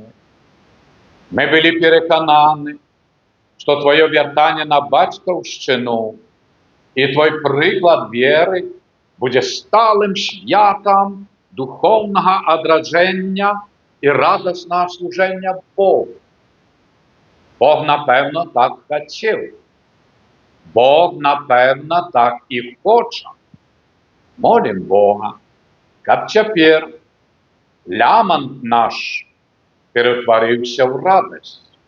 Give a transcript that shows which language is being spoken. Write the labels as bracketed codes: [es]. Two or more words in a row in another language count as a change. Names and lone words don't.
[be] Мы былі перакананы, што твоё вяртанне на бацькаўшчыну і твой прыклад веры будзе сталым святам духоўнага адраджэння і радаснага служэння Богу. [uk] Бог, напевно, так хотів. Бог, напевно, так і хоче. Молим Бога, щоб тепер лямант наш перетворився в радість.